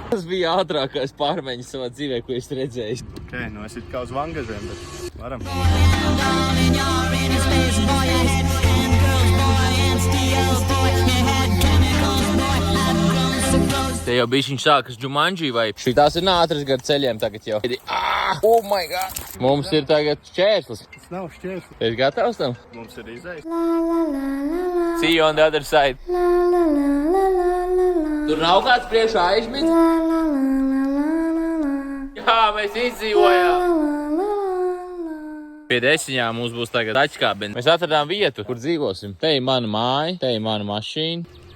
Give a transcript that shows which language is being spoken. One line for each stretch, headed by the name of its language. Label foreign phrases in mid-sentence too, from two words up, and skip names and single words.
Latvian: Tas bija ātrākais pārmaiņas savā dzīvē, ko es redzēju. Ok, nu es it kā uz vangažiem, bet varam. Te jau bišķiņš sākas Jumanji vai? Šitās ir ātras gar ceļiem tagad jau.
English: Oh my God!
Latvian: Mums ir tagad šķērslis. Tas nav šķērslis. Esi gatavs tam? Mums ir izējas.
English: See you on the other side.
Latvian: Tur nav kāds priekšā aizmit? Jā, mēs izdzīvojām. Pie desiņām mums būs tagad tačkābeni. Mēs atradām vietu, kur dzīvosim. Te ir mana māja, te ir mana mašīna.